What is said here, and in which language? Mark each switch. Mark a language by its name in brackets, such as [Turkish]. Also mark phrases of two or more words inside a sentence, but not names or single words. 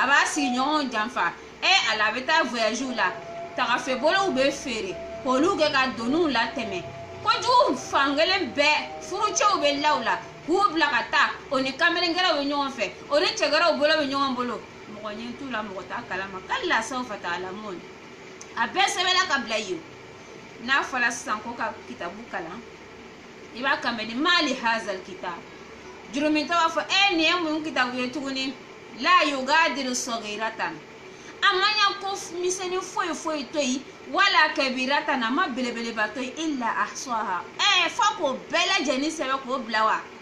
[Bambara] b'a sigiɲɔgɔn janfa ala a bɛ taa voyage la tagafɛbolow bɛ feere k'olu kɛ ka doniw latɛmɛ kojugu fankelen bɛɛ furucɛw bɛ law la k'u bila ka taa o ni kamelengɛrɛw bɛ ɲɔgɔn fɛ o ni cɛgɛrɛw bolo bɛ ɲɔgɔn bolo mɔgɔ ɲɛ t'u la mɔgɔ t'a kalama [Arabic] كلا سوف تعلمون [Bambara] a bɛɛ sɛbɛnna ka bila yen n'a fɔra sisan ko ka kitabu kalan i b'a kanbɛ ni [Arabic] مال هذا الكتاب [Bambara] jurumintɔ b'a fɔ nin ye mun kitabu ye tuguni [Arabic] لا يغادر صغيرة [Bambara] a ma ɲa ko misɛnnin foyi to yen [Arabic] ولا كبيرة [Bambara] a ma belebeleba to yen [Arabic] إلا أحصاها [Bambara] fo k'o bɛɛ lajɛlen sɛbɛn k'o bila wa